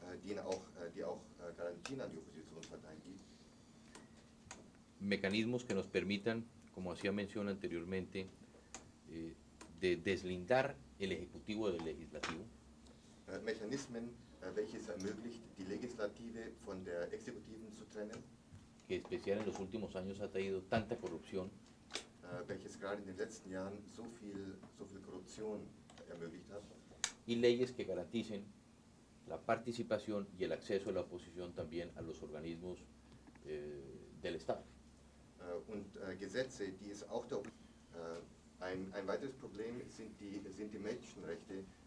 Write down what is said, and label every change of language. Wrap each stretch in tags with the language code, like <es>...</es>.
<de>die auch Garantien an die Oppositionsparteien gibt,</de> <es>mecanismos que nos permitan, como hacía mención anteriormente, de deslindar el Ejecutivo del Legislativo,</es> <de>Mechanismen, welche es ermöglicht, die Legislative von der Exekutiven zu trennen,</de> <es>que especial en los últimos años ha traído tanta corrupción,</es> <de>welches gerade in den letzten Jahren so viel Korruption ermöglicht hat,</de> <es>y leyes que garanticen la participación y el acceso de la oposición también a los organismos del Estado.</es> <de>und Gesetze, die es auch der ein weiteres Problem sind die Menschenrechte.</de>